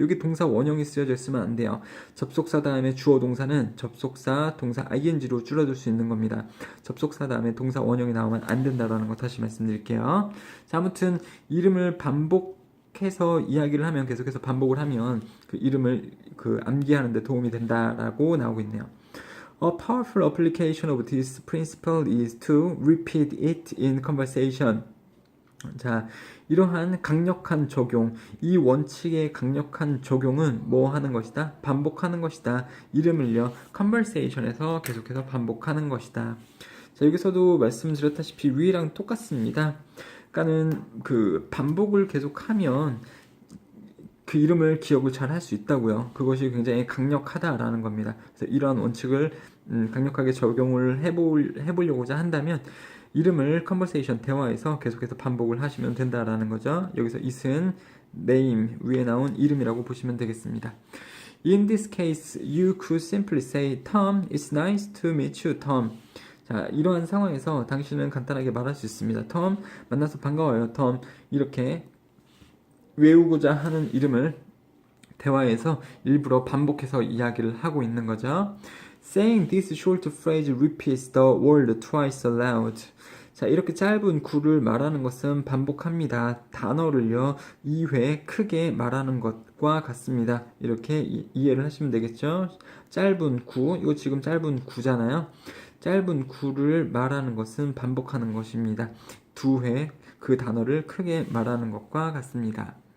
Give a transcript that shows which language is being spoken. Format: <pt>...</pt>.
<ko>여기 동사 원형이 쓰여져 있으면 안 돼요. 접속사 다음에 주어 동사는 접속사 동사 ing로 줄어들 수 있는 겁니다. 접속사 다음에 동사 원형이 나오면 안 된다라는 거 다시 말씀드릴게요. 자, 아무튼 이름을 반복해서 이야기를 하면, 계속해서 반복을 하면 그 이름을 암기하는 데 도움이 된다라고 나오고 있네요.</ko> <en>A powerful application of this principle is to repeat it in conversation.</en> <ko>자, 이러한 강력한 적용, 이 원칙의 강력한 적용은 뭐 하는 것이다? 반복하는 것이다. 이름을요, conversation에서 계속해서 반복하는 것이다. 자, 여기서도 말씀드렸다시피 위랑 똑같습니다. 그러니까는 그 반복을 계속하면 그 이름을 기억을 잘 할 수 있다고요. 그것이 굉장히 강력하다라는 겁니다. 그래서 이러한 원칙을 강력하게 적용을 해보려고자 한다면 이름을 conversation, 대화에서 계속해서 반복을 하시면 된다라는 거죠. 여기서 it은 name, 위에 나온 이름이라고 보시면 되겠습니다.</ko> <en>In this case, you could simply say, Tom, it's nice to meet you, Tom.</en> <ko>자, 이러한 상황에서 당신은 간단하게 말할 수 있습니다.</ko> <en>Tom,</en> <ko>만나서 반가워요, Tom. 이렇게 외우고자 하는 이름을 대화에서 일부러 반복해서 이야기를 하고 있는 거죠.</ko> <en>Saying this short phrase repeats the word twice aloud.</en> <ko>자, 이렇게 짧은 구를 말하는 것은 반복합니다. 단어를요, 2회 크게 말하는 것과 같습니다. 이렇게 이해를 하시면 되겠죠? 짧은 구, 이거 지금 짧은 구잖아요. 짧은 구를 말하는 것은 반복하는 것입니다. 2회 그 단어를 크게 말하는 것과 같습니다.</ko>